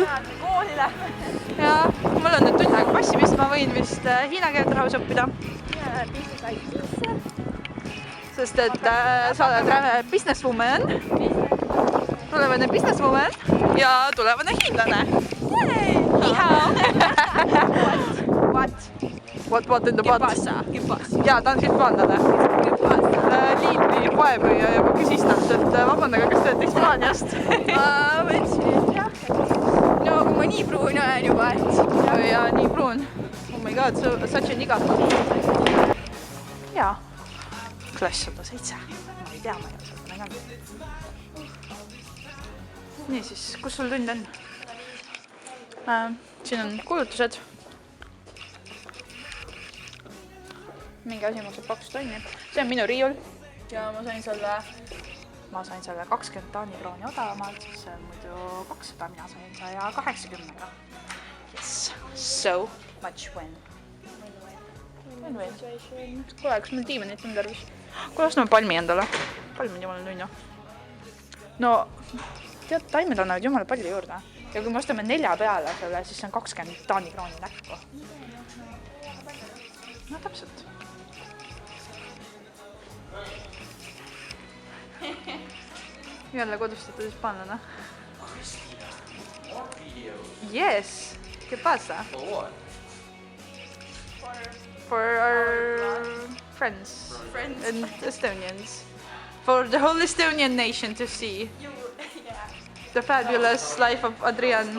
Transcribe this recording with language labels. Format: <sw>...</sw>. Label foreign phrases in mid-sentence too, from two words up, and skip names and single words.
<et>Kooli lähme. Ja mul on nüüd tund aega passimist, ma võin vist hiina keelt rahus õppida. Sest et sa oled räme businesswoman. Tulevane businesswoman ja tulevane hiinlane.</et> <zh>你好.</zh> <en>What in the butt?</en> <et>Jaa, ta on hispaanlane. Liini poemüüja juba küsis talt, et vabandage, kas te olete Hispaaniast? Ma mõtlesin, et jah. No kui ma nii pruun olen juba, et... Ja nii pruun.</et> <en>Oh my god, such a niga.</en> <et>Jaa. Klass 107. Ma ei tea, ma ei ole seda näganud. Nii siis, kus sul tund on? Siin on kuulutused. Mingi asi maksab 2 tonni. See on minu riiul. Ja ma sain selle 20 Taani krooni odavamalt, siis see on muidu 200, mina sain 180-ga.</et> <en>Yes, so much win. Win-win.</en> <et>Kuule, kas meil diivanit on tarvis? Kuule, ostame palmi endale. Palm on jumala nunnu. No, tead, taimed annavad jumala palju juurde. Ja kui me ostame 4 peale selle, siis see on 20 Taani krooni näkku. No, täpselt. Jälle kodustatud hispaanlane.</et> <es>Yes! ¿Qué pasa?</es> <en>For what? For our friends and Estonians. For the whole Estonian nation to see. The fabulous life of Adrian.</en>